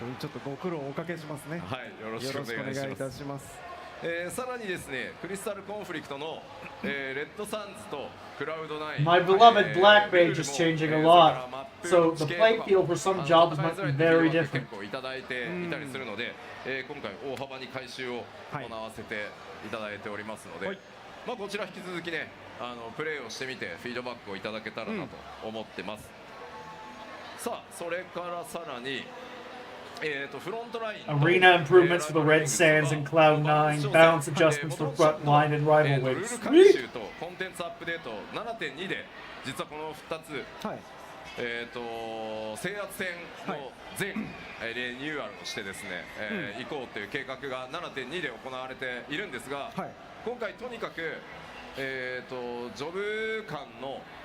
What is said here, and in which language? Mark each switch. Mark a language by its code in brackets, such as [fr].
[ja] ちょっとご苦労をおかけしますね。はい、よろしくお願いいたします。さらにですね、クリスタルコンフリクトの、レッドサンズとクラウド9、 [en] My beloved Black Mage is changing a lot, so the playing field for some jobs might be very different. [ja] 結構いただいていたりするので、今回大幅に改修を行わせていただいておりますので、まあこちら引き続きね、プレーをしてみてフィードバックをいただけたらなと思ってます。さあそれからさらにフロントライン [en] Arena improvements for the Red Sands and Cloud9, balance adjustments for front line and rival [ja] ルール [en] wings. [ja] 改修とコンテンツアップデート 7.2 で実はこの2つ、制圧戦の全、リニューアルをしてですね、行こうという計画が 7.2 で行われているんですが、今回とにかく、ジョブ間の、